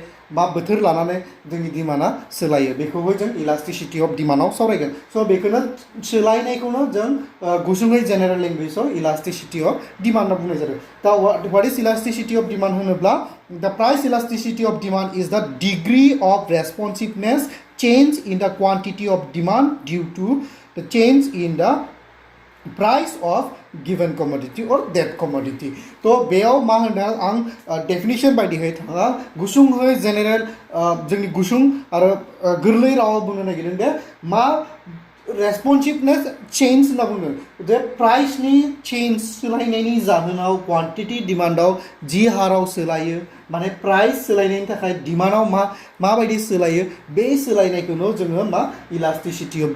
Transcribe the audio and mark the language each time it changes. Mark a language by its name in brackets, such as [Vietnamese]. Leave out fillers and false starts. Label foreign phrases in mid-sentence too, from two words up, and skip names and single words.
[Bodo] मा बोथोर लानानै जोंनि डिमान्डआ सोलायो बेखौबो जों [English] elasticity of demandआव [Bodo] सावरायगोन स' बेखौनो सोलायनायखौनो जों गुसुङै [English] general languageआव elasticity of demand [Bodo] होनना बुंनाय जादों दा [English] what is elasticity of demand [Bodo] होनोब्ला [English] the price elasticity of demand is the degree of responsiveness change in the quantity of demand due to the change in the price of given commodity or that commodity [Bodo] तो बेयाव मा होनदों आं डेफिनेशन बायदियै थाङा गुसुङै जेनेरेल जोंनि गुसुं आरो गोरलै रावाव बुंनो नागिरदों दे मा रेस्पन्सिभनेस चेन्ज होनना बुङो जे प्राइसनि चेन्ज सोलायनायनि जाहोनाव [English] quantity demandआव [Bodo] जि हाराव सोलायो माने प्राइस सोलायनायनि थाखाय डिमान्डआव माबायदि सोलायो बे सोलायनायखौनो जोङो मा [English] elasticity of